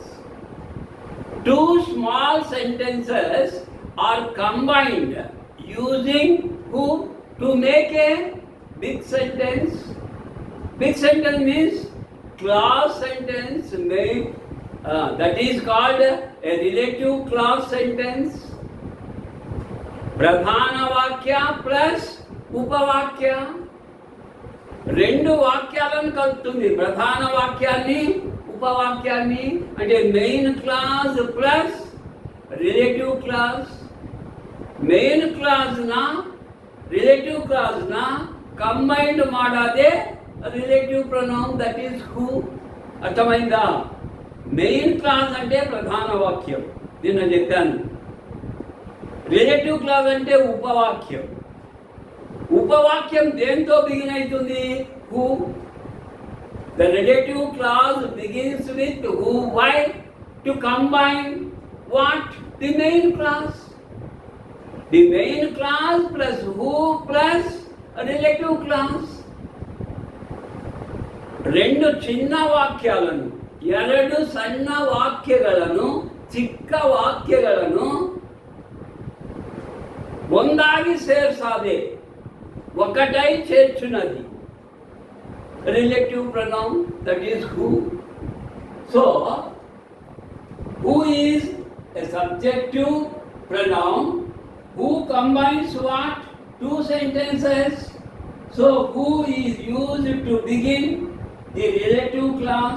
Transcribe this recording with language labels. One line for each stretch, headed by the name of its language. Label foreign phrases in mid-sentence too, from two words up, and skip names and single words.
English: 2 small sentences are combined using who to make a big sentence. Big sentence means clause sentence made, that is called a relative clause sentence.
Telugu: ప్రధాన వాక్య ప్లస్ ఉపవాక్య. రెండు వాక్యాలను కలుపుతుంది. ప్రధాన వాక్యాన్ని ఉపవాక్యాన్ని, అంటే
English: main clause plus relative clause. main clause relative clause
Kannada: ಕಂಬೈಂಡ್ ಮಾಡೋದೇ
English: relative pronoun, That is who.
Telugu: అర్థమైందా?
English: main clause
Telugu: అంటే ప్రధాన వాక్యం, నిన్న చెప్పాను.
English: relative clause
Telugu: అంటే ఉపవాక్యం. ఉపవాక్యం దేంతో బిగిన్ అవుతుంది? హూ.
English: The relative clause begins with who. Why? To combine what? The main clause. The main clause plus who plus a relative clause.
Telugu: రెండు చిన్న వాక్యాలను,
Kannada: ಎರಡು ಸಣ್ಣ ವಾಕ್ಯಗಳನ್ನು, ಚಿಕ್ಕ ವಾಕ್ಯಗಳನ್ನು ಒಂದಾಗಿ ಸೇರಿಸಾದೆ
Telugu: ఒకటై చేర్చున్నది
English: relative pronoun, That is who. సో who is a subjective pronoun who combines what? 2 sentences. So who is used to begin the relative clause.